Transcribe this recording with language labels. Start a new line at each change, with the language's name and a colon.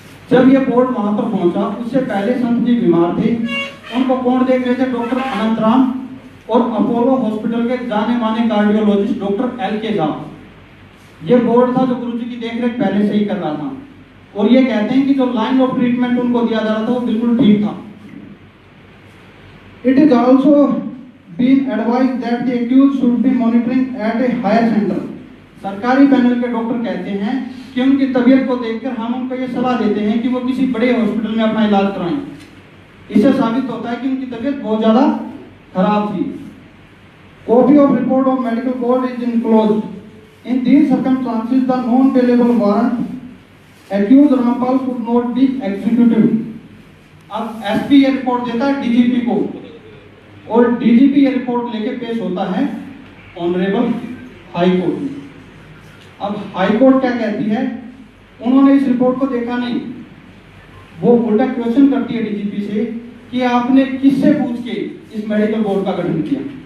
Hindi: जब ये बोर्ड वहां पर पहुंचा, उससे पहले संत जी बीमार थे। उनको कौन देख रहे थे? डॉक्टर अनंत राम और अपोलो हॉस्पिटल के जाने माने कार्डियोलॉजिस्ट डॉक्टर एल के झा। ये बोर्ड था जो गुरुजी की देखरेख पहले से ही कर रहा था, और ये कहते हैं कि जो लाइन ऑफ ट्रीटमेंट उनको दिया जा रहा था वो बिल्कुल ठीक था।
English: It is also been advised that the accused should be monitoring at a higher center.
Hindi: सरकारी पैनल के डॉक्टर कहते हैं कि उनकी तबीयत को देखकर हम उनको ये सलाह देते हैं कि वो किसी बड़े हॉस्पिटल में अपना इलाज कराएं। इससे साबित होता है कि उनकी तबीयत बहुत ज्यादा खराब थी।
English: Copy of report of medical board is enclosed. In these circumstances, the non-bailable warrant accused Rampal could not be executed.
Hindi: अब एसपी ये रिपोर्ट देता है डीजीपी को, और डीजीपी ये रिपोर्ट लेके पेश होता है ऑनरेबल हाई कोर्ट में। अब हाई कोर्ट क्या कहती है? उन्होंने इस रिपोर्ट को देखा नहीं, वो उल्टा क्वेश्चन करती है डीजीपी से कि आपने किससे पूछ के इस मेडिकल बोर्ड का गठन किया।